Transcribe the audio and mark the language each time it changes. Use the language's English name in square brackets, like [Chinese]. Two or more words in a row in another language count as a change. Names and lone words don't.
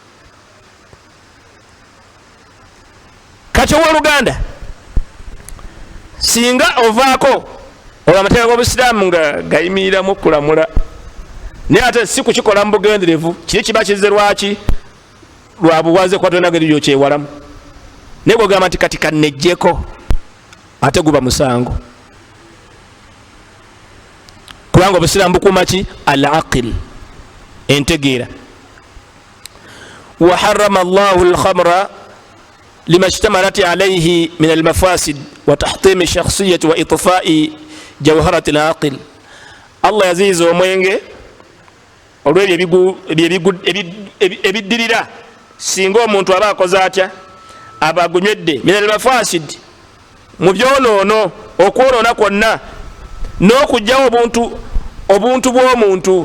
[Ganda] Kati owooluganda singa ovaako olwo amateeka g'obusiraamu nga gayimiriramu okulamula naye ate si kukikola mu bugenderevu kiri kiba kizze lwaki lwa buwaze kwa tona ngeri yokyewalamu naye bw'ogamba nti kati kannejjeko ate guba musango kubanga obusiraamu bukuuma ki [Arabic] العقل [Ganda] entegeera. [Arabic] وحرم الله الخمر لما اشتملت عليه من المفاسد وتحطيم الشخصية وإطفاء جوهرة العقل. [Ganda] Allah yaziiza omwenge olw'ebyo ebiddirira singa omuntu aba akoze atya aba agunywedde [Arabic] من المفاسد [Ganda] mu byonoono okwonoona kwonna n'okugyawo obuntu bw'omuntu.